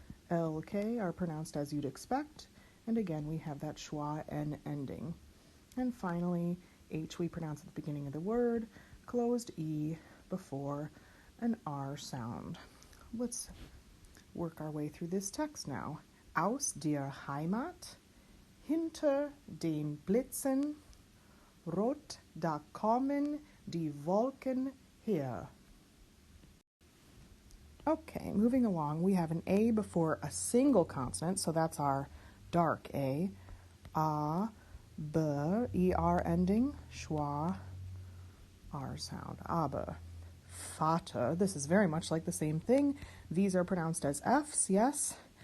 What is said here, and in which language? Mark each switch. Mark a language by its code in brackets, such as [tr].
[en] L, K are pronounced as you'd expect, and again we have that schwa N ending. And finally, H we pronounce at the beginning of the word, closed E before an R sound. Let's work our way through this text now. [de] Aus der Heimat, hinter den Blitzen, rot da kommen die Wolken her. [en] Okay, moving along, we have an A before a single consonant, so that's our dark A. A, B, ER ending, schwa, R sound, aber. Vater, this is very much like the same thing. These are pronounced as F's, yes.